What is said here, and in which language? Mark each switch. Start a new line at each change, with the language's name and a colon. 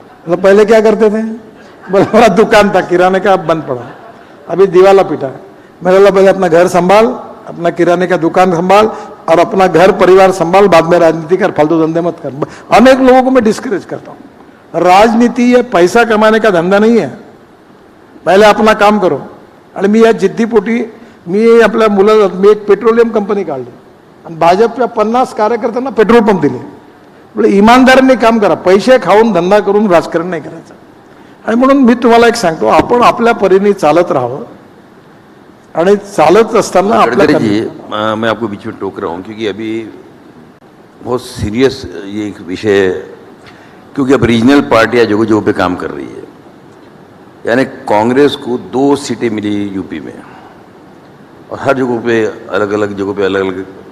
Hindi: मतलब पहले क्या करते थे, बोला मेरा दुकान था किराने का, अब बंद पड़ा, अभी दिवाला पीटा है. मैंने बोला पहले अपना घर संभाल, अपना किराने का दुकान संभाल, और अपना घर परिवार संभाल, बाद में राजनीति कर, फालतू धंधे मत कर. अनेक लोगों को मैं डिस्करेज करता हूँ. राजनीति ये पैसा कमाने का धंधा नहीं है, पहले अपना काम करो.
Marathi: आणि मी या जिद्दीपोटी मी आपल्या मुलाला, मी एक पेट्रोलियम कंपनी काढली आणि भाजपच्या 50 कार्यकर्त्यांना पेट्रोल पंप दिले. बोले इमानदारीने काम करा, पैसे खाऊन धंदा करून राजकारण नाही करायचं. आणि म्हणून मी तुम्हाला एक सांगतो, आपण आपल्या परीने चालत राहावं, आणि चालत असताना
Hindi: गडकरी जी, मैं आपको बीच में टोक रहा हूँ क्योंकि अभी बहुत सीरियस ये एक विषय है, क्योंकि अब रीजनल पार्टियाँ जगह जगह पे काम कर रही है. यानी कांग्रेस को 2 सीटें मिली यूपी में, और हर जगहों पे अलग अलग जगहों पे अलग अलग.